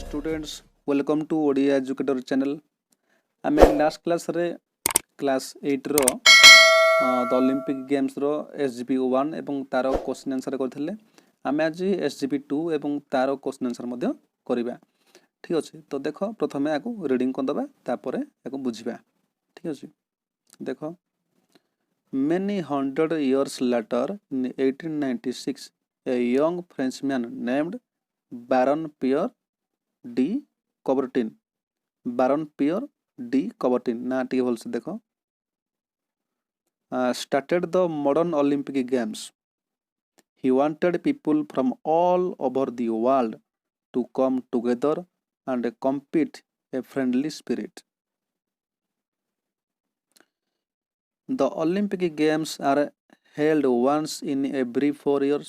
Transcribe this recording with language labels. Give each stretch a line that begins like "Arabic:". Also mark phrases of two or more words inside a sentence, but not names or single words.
English: students welcome to Odia educator channel.
Odia: ଆମେ ଲାଷ୍ଟ କ୍ଲାସ ରେ କ୍ଲାସ 8 ର ଦ ଓଲମ୍ପିକ ଗେମ୍ସ ର ଏସଜିପି 1 ଏବଂ ତା'ର କ୍ୱେଶ୍ଚନ ଆନ୍ସର କରୁଥିଲେ। ଆମେ ଆଜି ଏସଜିପି 2 ଏବଂ ତା'ର କ୍ୱେଶ୍ଚନ ଆନ୍ସର ମଧ୍ୟ କରିବା। ଠିକ ଅଛି, ତ ଦେଖ ପ୍ରଥମେ ଆଗକୁ ରିଡିଂ କରିଦବା ତାପରେ ଆଗକୁ ବୁଝିବା। ଠିକ ଅଛି, ଦେଖ
English: many hundred years later in 1896 a young Frenchman named Baron Pierre de Coubertin Baron Pierre de Coubertin
Odia: ନାଁ ଟି ଭଲ ସେ ଦେଖ
English: started the modern Olympic Games. He wanted people from all over the world to come together and compete a friendly spirit. The Olympic Games are held once in every 4 years.